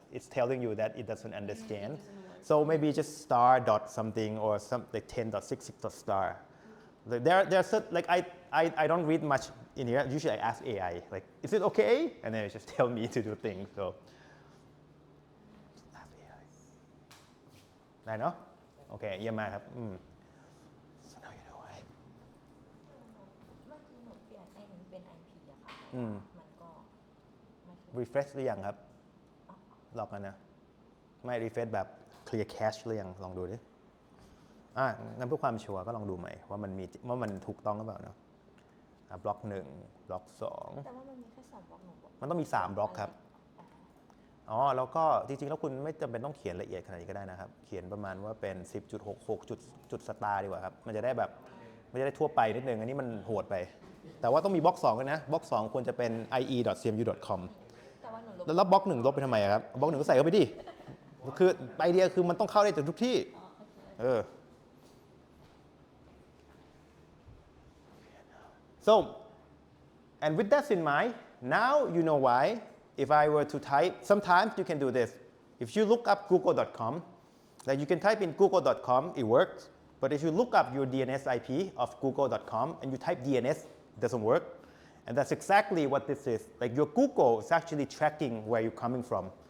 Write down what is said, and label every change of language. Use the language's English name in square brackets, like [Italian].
[English] It's telling you that it doesn't understand. It doesn't work. So maybe just star dot something or some like 10.66 dot star. Like there's like I don't read much in here. Usually I ask AI like, is it okay? And then it just tell me to do things. So ask AI. [Thai] ได้เนาะโอเคเยี่ยมมากครับ [English] So now you know why. [Thai] เมื่อกี้หนูเปลี่ยนไอ้นี้เป็น IP อะค่ะ มันก็ไม่ขึ้น refresh หรือยังครับลอกกันนะไม่ refresh แบบ clear cache หรือยังลองดูดิงั้นเพื่อความชัวร์ก็ลองดูใหม่ว่ามันถูกต้องหรือเปล่าเนาะบล็อก1บล็อก2 แต่ว่ามันมีแค่2บล็อกหนูบอก มันต้องมี3บล็อกครับแล้วก็จริงๆแล้วคุณไม่จำเป็นต้องเขียนละเอียดขนาดนี้ก็ได้นะครับเขียนประมาณว่าเป็น 10.66 จุดสตาร์ดีกว่าครับมันจะได้แบบไม่ได้ทั่วไปนิดนึงอันนี้มันโหดไปแต่ว่าต้องมีบล็อก2กันนะบล็อก2ควรจะเป็น ie.cmu.com แต่ว่าหนูลบ แล้วบล็อก1ลบไปทำไมครับบล็อก1ก็ใส่เข้าไปดิคือไอเดียคือมันต้องเข้าได้จากทุกที่ [English] So, and with that in mind, now you know why. If I were to type, sometimes you can do this. If you look up google.com, like you can type in google.com, it works. But if you look up your DNS IP of google.com and you type DNS, it doesn't work. And that's exactly what this is. Like your Google is actually tracking where you're coming from.